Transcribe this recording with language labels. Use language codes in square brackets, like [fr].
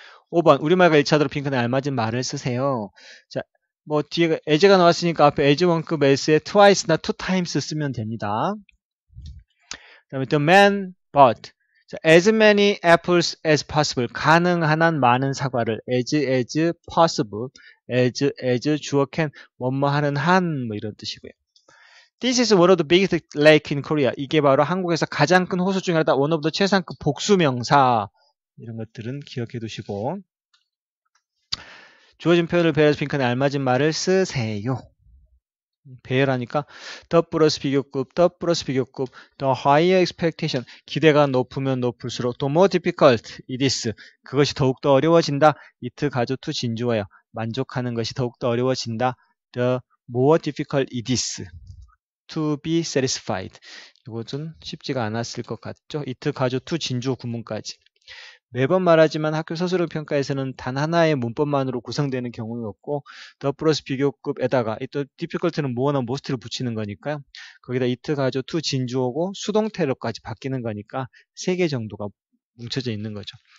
[ko] 5번 우리말과 1차적으로 핑크에 알맞은 말을 쓰세요. 자, 뭐 뒤에 as가 나왔으니까 앞에 as 원급 as에 twice나 two times 쓰면 됩니다. 그 다음에 the man bought 자, as many apples as possible 가능한 한 많은 사과를 as possible as 주어 can 뭐뭐 하는 한 뭐 이런 뜻이고요. [en] This is one of the biggest lake in Korea. [ko] 이게 바로 한국에서 가장 큰 호수 중에 하나다. One of the 최상급 복수명사. 이런 것들은 기억해 두시고 주어진 표현을 배열해서 핑크에 알맞은 말을 쓰세요. 배열하니까 the 플러스 비교급, the 플러스 비교급, the higher expectation. [en] 기대가 높으면 높을수록 the more difficult it is. [ko] 그것이 더욱더 어려워진다. it 가조 to 진주어예요. 만족하는 것이 더욱더 어려워진다. [en] the more difficult it is. to be satisfied. [ko] 이것은 쉽지가 않았을 것 같죠. it 가조 to 진주어 구문까지. 매번 말하지만 학교 서술형 평가에서는 단 하나의 문법만으로 구성되는 경우는 없고 the 플러스 비교급에다가 또 difficult는 뭐나 most를 붙이는 거니까요. 거기다 it 가조 to 진주어고 수동태로까지 바뀌는 거니까 3개 정도가 뭉쳐져 있는 거죠.